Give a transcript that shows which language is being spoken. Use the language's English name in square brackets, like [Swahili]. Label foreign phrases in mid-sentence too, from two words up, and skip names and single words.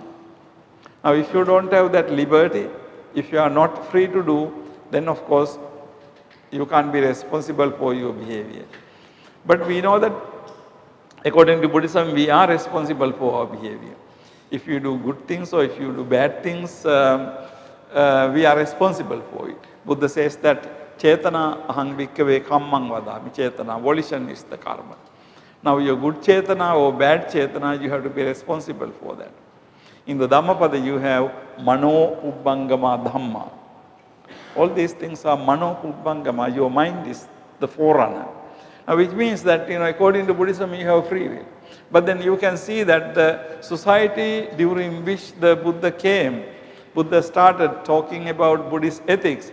[English] Now if you don't have that liberty, if you are not free to do, then of course you can't be responsible for your behavior. But we know that according to Buddhism, we are responsible for our behavior. If you do good things or if you do bad things, we are responsible for it. Buddha says that [Pali] chetana ahang bhikkhave kammang vadami. [English] Chetana, volition is the karma. Now your good chetana or bad chetana, you have to be responsible for that. In the Dhammapada you have [Pali] mano pubbangama dhamma. [English] All these things are [Pali] mano pubbangama. [English] Your mind is the forerunner. Now which means that according to Buddhism you have free will. But then you can see that the society during which the Buddha came, Buddha started talking about Buddhist ethics.